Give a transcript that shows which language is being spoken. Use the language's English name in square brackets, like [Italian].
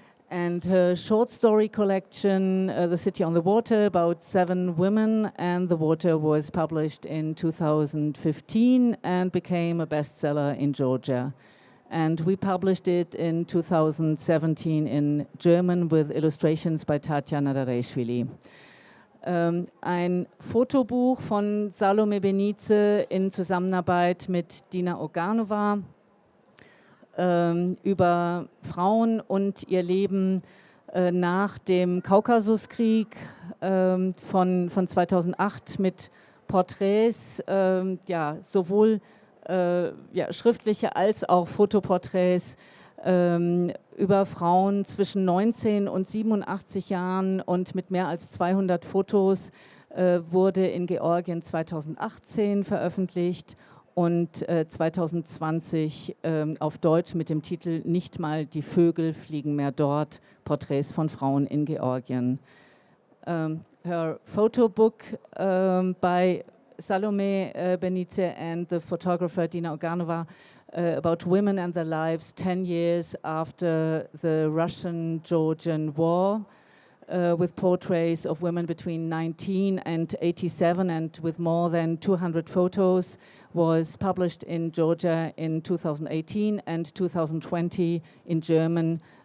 [English] And her short story collection, The City on the Water, about 7 women and the water, was published in 2015 and became a bestseller in Georgia. And we published it in 2017 in German with illustrations by Tatjana Dareischvili. [German] Ein Fotobuch von Salome Benidze in Zusammenarbeit mit Dina Oganova über Frauen und ihr Leben nach dem Kaukasuskrieg von 2008 mit Porträts, sowohl schriftliche als auch Fotoporträts über Frauen zwischen 19 und 87 Jahren und mit mehr als 200 Fotos, wurde in Georgien 2018 veröffentlicht und 2020 auf Deutsch mit dem Titel Nicht mal die Vögel fliegen mehr dort, Porträts von Frauen in Georgien. [English] Her photo book by Salome Benidze and the photographer Dina Oganova about women and their lives 10 years after the Russian-Georgian War, with portraits of women between 19 and 87 and with more than 200 photos, was published in Georgia in 2018 and 2020 in German.